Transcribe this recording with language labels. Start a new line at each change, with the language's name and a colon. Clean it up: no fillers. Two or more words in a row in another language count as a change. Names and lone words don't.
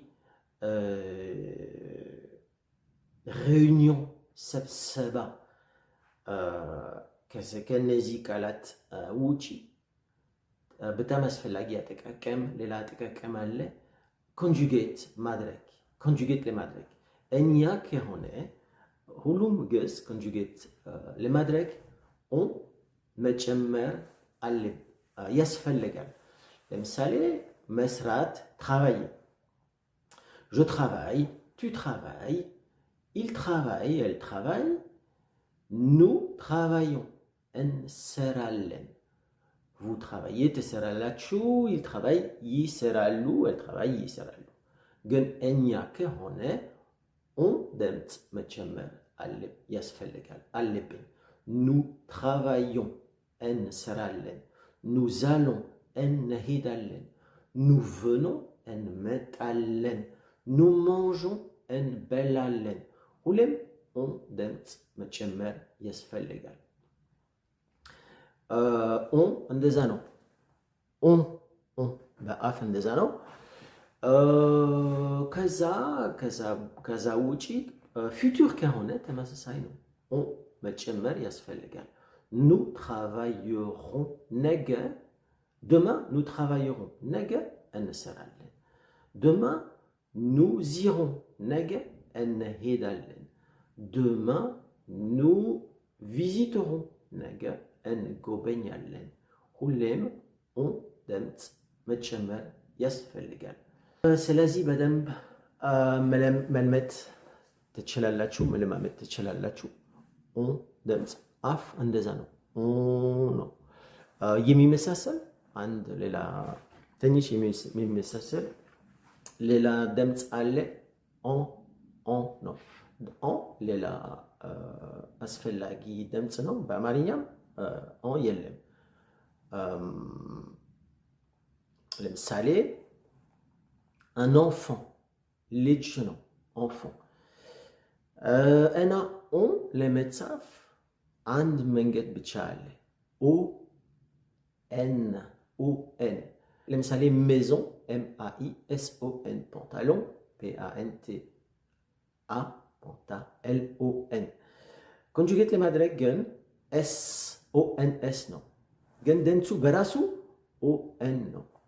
Amharic: ሬዩኒዮን ስብሰባ ከነዚህ ቃላት ውጪ በጣም አስፈላጊ አጠቃቀም ሌላ አጠቃቀም አለ። ኮንጁጌት ለማድረግ እኛ ከሆነ ሁሉም ግስ ኮንጁጌት ለማድረግ ኦን መጨመር ያስፈልጋል። ለምሳሌ መስራት
French: travailler, je travaille, tu travailles, il travaille, elle travaille, nous travaillons, እንሰራለን። vous travaillez ትሰራላችሁ፣ il
Amharic: travaille ይሰራሉ፣
French: elle travaille
Amharic: ይሰራሉ። ግን እኛ ከሆነ ኦን ድምፅ መጨመር ያስፈልጋል አለብን።
French: nous travaillons
Amharic: እንሰራለን፣
French: nous allons
Amharic: እንሄዳለን፣
French: nous venons
Amharic: እንመጣለን፣
French: nous mangeons
Amharic: እንበላለን። ሁሌም ኦን ድምፅ መጨመር ያስፈልጋል። ኦን እንደዛ ነው። ኦን በአፍ እንደዛ ነው። ከዛ ውጪ ፊቱር ከሆነ ተመሳሳይ ነው። ኦን መጨመር ያስፈልጋል።
French: nous travaillerons
Amharic: ነገ
French: demain nous travaillerons
Amharic: ነገ እንሰራለን።
French: demain nous irons
Amharic: ነገ እንሄዳለን።
French: demain nous visiterons
Amharic: ነገ እንጎበኛለን። ሁሌም ኦን ድምፅ መጨመር ያስፈልጋል። ስለዚህ በደንብ መልመድ ትችላላችሁ። ኦን ድምፅ አፍ እንደዛ ነው። ነው የሚመሳሰል አንድ ሌላ ትንሽ የሚመሳሰል ሌላ ድምፅ አለ። ኦን ነው። ኦን ሌላ አስፈላጊ ድምፅ ነው። በአማርኛም ኦን የለም። ለምሳሌ
French: un enfant
Amharic: ልጅ ነው enfant እና ኦን ለመጻፍ አንድ መንገድ ብቻ አለ። ኦኤን ለምሳሌ ሜዞን MAISON ፓንታሎን PANTA LON ኮንጁጌት ለማድረግ ግን SONS ነው። ግን ድምፁ በራሱ ኦኤን ነው።